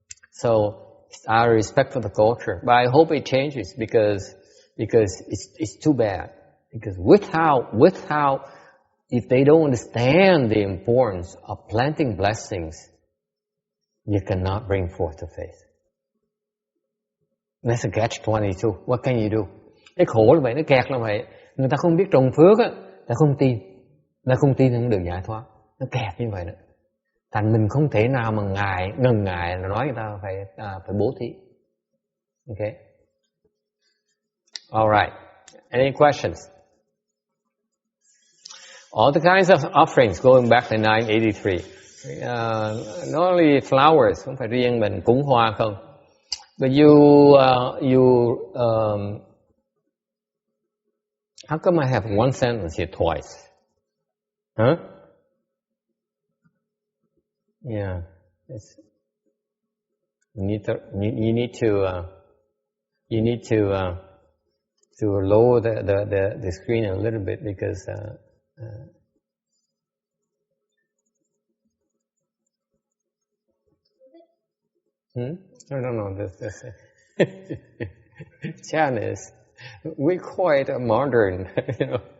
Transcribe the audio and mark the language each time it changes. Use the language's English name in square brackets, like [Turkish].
[English] So our respect for the culture, but I hope it changes because it's too bad. Because without if they don't understand the importance of planting blessings, you cannot bring forth the faith. That's a catch-22. What can you do? [Vietnamese] Cái khổ là vậy, nó kẹt là vậy. Người ta không biết trồng phước á, ta không tin. Ta không tin không được giải thoát. Nó kẹt như vậy đó. Thành mình không thể nào mà ngần ngại là nói người ta phải bố thí. [English] Okay? All right. Any questions? All the kinds of offerings going back to 983. Not only flowers, [Vietnamese] không phải riêng mình cúng hoa không. [English] But how come I have one sentence here twice? Huh? Yeah. You need to lower the screen a little bit because No, this Chinese, we're quite modern, you know.